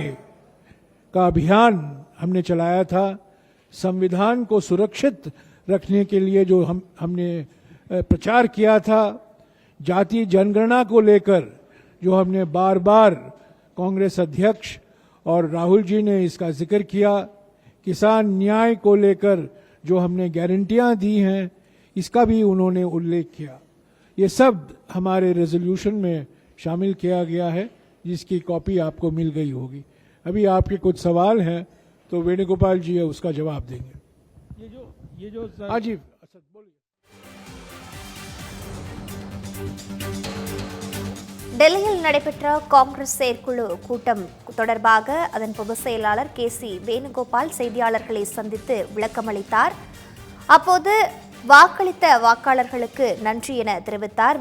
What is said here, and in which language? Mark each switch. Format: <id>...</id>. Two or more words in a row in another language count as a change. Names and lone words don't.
<hi>का अभियान हमने चलाया था, संविधान को सुरक्षित रखने के लिए जो हमने प्रचार किया था, जाति जनगणना को लेकर जो हमने बार बार कांग्रेस अध्यक्ष और राहुल जी ने इसका जिक्र किया, किसान न्याय को लेकर जो हमने गारंटियां दी हैं, इसका भी उन्होंने उल्लेख किया। ये सब हमारे रेजोल्यूशन में शामिल किया गया है, जिसकी कॉपी आपको मिल गई होगी। अभी आपके कुछ सवाल हैं तो वेणुगोपाल जी उसका जवाब देंगे। ये जो हाँ जी, बोलिए।</hi> <ta>டெல்லியில் நடைபெற்ற காங்கிரஸ் செயற்குழு கூட்டம் தொடர்பாக அதன் பொதுச் செயலாளர் கே.சி. வேணுகோபால் செய்தியாளர்களை சந்தித்து விளக்கமளித்தார். அப்போது வாக்களித்த வாக்காளர்களுக்கு நன்றி என தெரிவித்தார்.</ta>